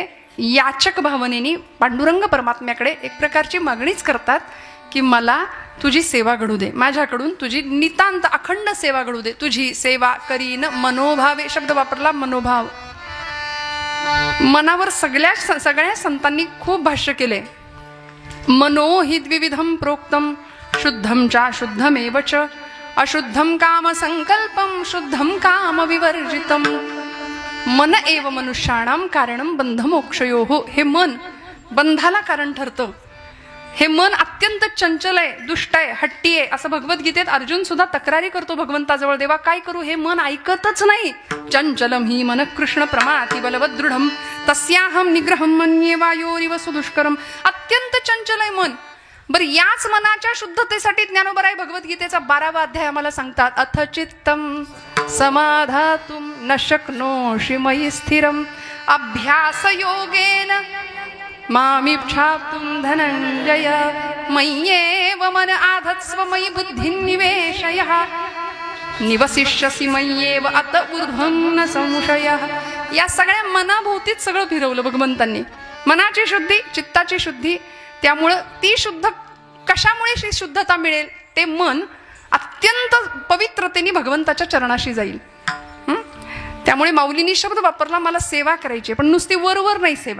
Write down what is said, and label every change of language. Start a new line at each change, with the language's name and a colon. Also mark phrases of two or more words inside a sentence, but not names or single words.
Marathi: याचक भावनेने पांडुरंग परमात्म्याकडे एक प्रकारची मागणीच करतात की मला तुझी सेवा घडू दे, माझ्याकडून तुझी नितांत अखंड सेवा घडू दे. तुझी सेवा करीन मनोभावे शब्द वापरला, मनोभाव. मनावर सगळ्या संतांनी खूप भाष्य केले.
Sanskrit: मनो हि द्विविधम प्रोक्तम शुद्धम चा शुद्धमेव च अशुद्धम काम संकल्पम शुद्धम काम विवर्जितम. मन एव मनुष्याणाम कारणम बंध मोक्षयोः.
Marathi: हे मन बंधाला कारण ठरतं. हे मन अत्यंत चंचल आहे, दुष्ट आहे, हट्टी आहे, असं भगवद्गीतेत अर्जुन सुद्धा तक्रारी करतो भगवंताजवळ, देवा काय करू, हे मन ऐकतच नाही.
Sanskrit: चंचलम ही मन कृष्ण प्रमाति बलवद दृढम तस्याहम निग्रहम मन्ये वायोरिव सुदुष्करम.
Marathi: अत्यंत चंचल आहे मन. बरं, याच मनाच्या शुद्धतेसाठी ज्ञानोबराय भगवद्गीतेचा 12वा अध्याय आम्हाला सांगतात.
Sanskrit: अथ चित्तम समाधातुम न शक्नोषि मयि स्थिरम अभ्यास योगेन मामिच्छाप्तुं धनंजय मय्येव मन आधत्स्व मयि बुद्धिं निवेशयः निवसिष्यसि मय्येव अत ऊर्ध्वं न संशयः.
Marathi: या सगळ्या मनाभोवतीच सगळं फिरवलं भगवंतांनी. मनाची शुद्धी, चित्ताची शुद्धी. त्यामुळं ती शुद्ध, कशामुळे शुद्धता मिळेल, ते मन अत्यंत पवित्रतेने भगवंताच्या चरणाशी जाईल. त्यामुळे माऊलींनी शब्द वापरला, मला सेवा करायची, पण नुसती वरवर नाही सेवा.